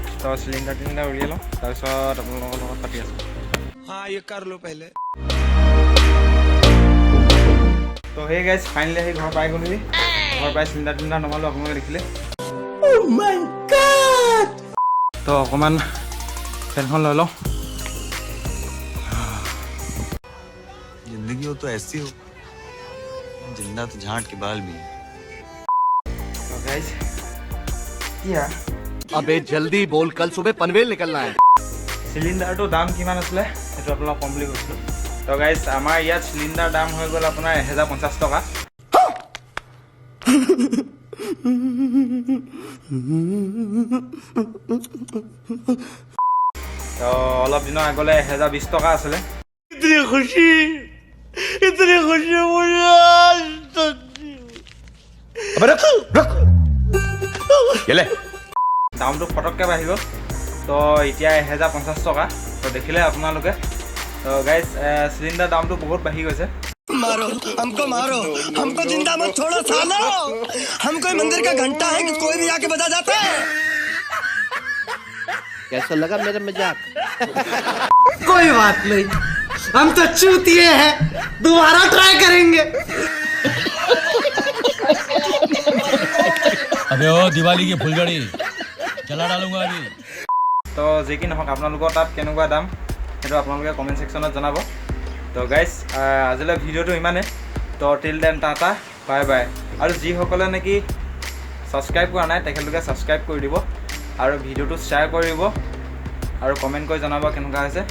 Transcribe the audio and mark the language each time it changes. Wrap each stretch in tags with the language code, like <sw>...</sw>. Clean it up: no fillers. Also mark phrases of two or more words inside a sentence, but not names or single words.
<as>তো চিলিণ্ডাৰ উলিয়াই লওঁ, তাৰপিছত আপোনালোকৰ লগত পাতি আছোঁ। তো সেই গাইজ ফাইনেলি আহি ঘৰ পাই গ'লোহি। ঘৰ পাই চিলিণ্ডাৰ নমালোঁ, আপোনালোকে দেখিলে। তো অকণমান ফেনখন লৈ লওঁ।</as> <hi>जिंदगी हो तो ऐसी हो, जिंदा तो झांट के बाल भी।</hi> <as>तो गाइज এতিয়া</as> <hi>अबे जल्दी बोल, कल सुबह पनवेल निकलना है।</hi> <as>চিলিণ্ডাৰটোৰ দাম কিমান আছিলে সেইটো আপোনালোকক ক'ম বুলি কৈছিলোঁ। তো গাইজ আমাৰ ইয়াত চিলিণ্ডাৰ দাম হৈ গ'ল আপোনাৰ 1050 টকা। তো অলপ দিনৰ আগলৈ 1020 টকা আছিলে।</as> <hi>इतनी खुशी मुझे आज तक</hi> <as>দামটো ফটককৈ বাঢ়ি গ'ল। তো এতিয়া 1050 টকা। তো দেখিলে আপোনালোকে। তো গাইজ চিলিণ্ডাৰ দামটো বহুত বাঢ়ি গৈছে।</as> <hi>मारो हमको जिंदा मत छोड़ो सालो। हम कोई मंदिर का घंटा है कि कोई भी आके बजा जाता है। कैसा लगा मेरा मजाक? कोई बात नहीं, हम तो चूतिए हैं, दोबारा ट्राई करेंगे। अबे ओ दिवाली की फुलझड़ी चला डालूंगा अभी।</hi> <as>তো যি কি নহওক আপোনালোকৰ তাত কেনেকুৱা দাম সেইটো আপোনালোকে কমেণ্ট ছেকশ্যনত জনাব। তো গাইজ আজিলৈ ভিডিঅ'টো ইমানে। তো</as> <en>till then tata, bye bye.</en> <as>আৰু যিসকলে নেকি ছাবস্ক্ৰাইব কৰা নাই তেখেতলোকে ছাবস্ক্ৰাইব কৰি দিব আৰু ভিডিঅ'টো শ্বেয়াৰ কৰি দিব আৰু কমেণ্ট কৰি জনাব কেনেকুৱা হৈছে।</as>